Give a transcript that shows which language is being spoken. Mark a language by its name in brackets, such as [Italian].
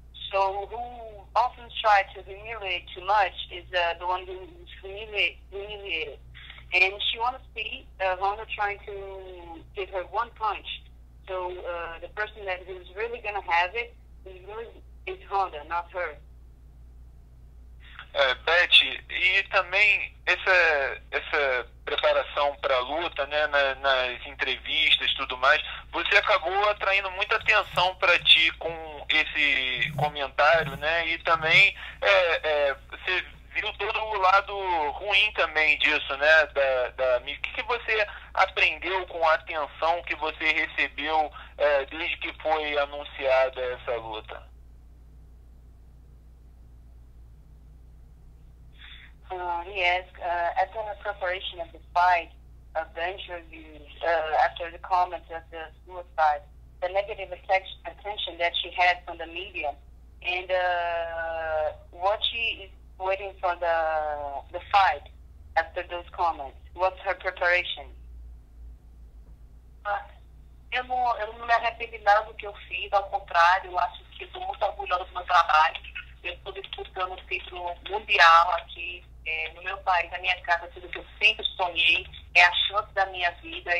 [English] So who often tries to humiliate too much is the one who's humiliated. And she wants to see Ronda trying to give her one punch. So the person who's really going to have it is Ronda, not her. [Portuguese] Bethe, e também essa preparação para a luta, né, nas entrevistas e tudo mais, você acabou atraindo muita atenção para ti com esse comentário, né, e também você viu todo o lado ruim também disso, né, o que você aprendeu com a atenção que você recebeu desde que foi anunciada essa luta? [English] He asked, at the preparation of the fight, of the interviews, after the comments of the suicide, the negative attention that she had from the media, and what she is waiting for the fight after those comments. What's her preparation? [Portuguese] Eu não me arrependi nada do que eu fiz, ao contrário, eu acho que estou muito orgulhosa do meu trabalho. Eu estou disputando o título mundial aqui no meu país, na minha casa, tudo que eu sempre sonhei, é a chance da minha vida.